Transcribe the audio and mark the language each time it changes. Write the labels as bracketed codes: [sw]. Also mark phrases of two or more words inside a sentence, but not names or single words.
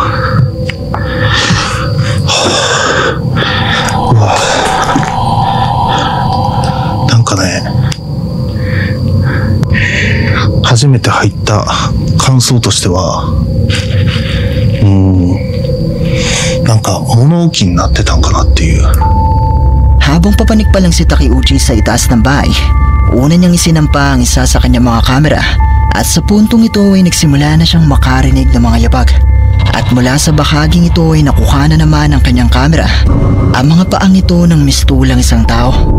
[ja] うわ、なんかね、初めて入った感想としては、なんか物置になってたんかなっていう。 [tl] Habang papanik pa lang si Takeuchi sa itaas ng bahay, una niyang isinampa ang isa sa kanyang mga kamera At sa puntong ito ay nagsimula na siyang makarinig ng mga yabag. At mula sa bahaging ito ay nakuha na naman ng kanyang kamera ang mga paang ito ng mistulang isang tao.